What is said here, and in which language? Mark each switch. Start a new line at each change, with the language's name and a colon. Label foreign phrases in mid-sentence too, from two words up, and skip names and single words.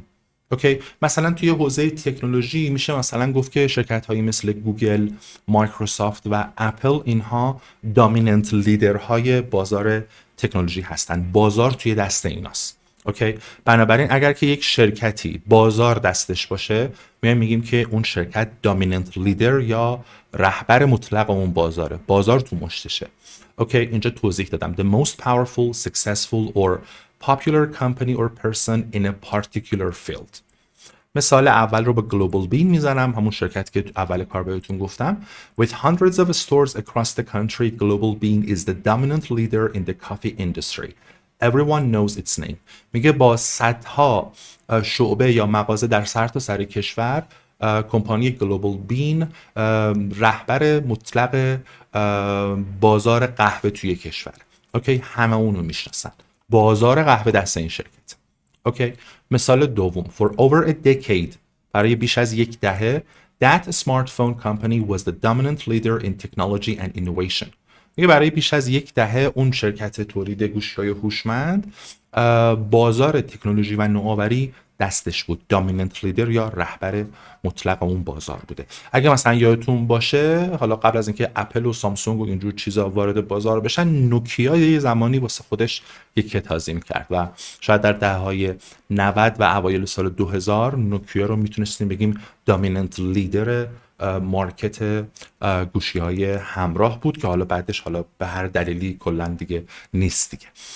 Persian: اوکی، مثلا توی حوزه تکنولوژی میشه مثلا گفت که شرکت هایی مثل گوگل، مایکروسافت و اپل اینها
English: dominant leader
Persian: های بازار تکنولوژی هستن. بازار توی دست ایناست. اوکی، بنابراین اگر که یک شرکتی بازار دستش باشه میگیم که اون شرکت
English: dominant leader
Persian: یا رهبر مطلق اون بازاره، بازار تو مشتشه. اوکی، اینجا توضیح دادم
English: the most powerful, successful or popular company or person in a particular field.
Persian: مثال اول رو به Global Bean میزنم، همون شرکت که اول کار بهتون گفتم.
English: With hundreds of stores across the country, Global Bean is the dominant leader in the coffee industry. Everyone knows its name.
Persian: میگه با صدها شعبه یا مغازه در سرتاسر کشور، کمپانی Global Bean رهبر مطلق بازار قهوه توی کشور. اوکی، همه اونو میشناسن. بازار قهوه دست این شرکت. اوکی، مثال دوم.
English: For over a decade،
Persian: برای بیش از یک دهه،
English: that smartphone company was the dominant leader in technology and innovation.
Persian: میگه برای بیش از یک دهه اون شرکت تولید گوشی‌های هوشمند بازار تکنولوژی و نوآوری دستش بود.
English: dominant leader
Persian: یا رهبر مطلق اون بازار بوده. اگه مثلا یادتون باشه، حالا قبل از اینکه اپل و سامسونگ و اینجور چیزا وارد بازار بشن، نوکیا یه زمانی واسه خودش یک تازیم کرد و شاید در دهه‌های 90 و اوایل سال 2000 نوکیا رو میتونستیم بگیم
English: dominant leader market
Persian: گوشی‌های همراه بود که حالا بعدش حالا به هر دلیلی کلا دیگه نیست دیگه.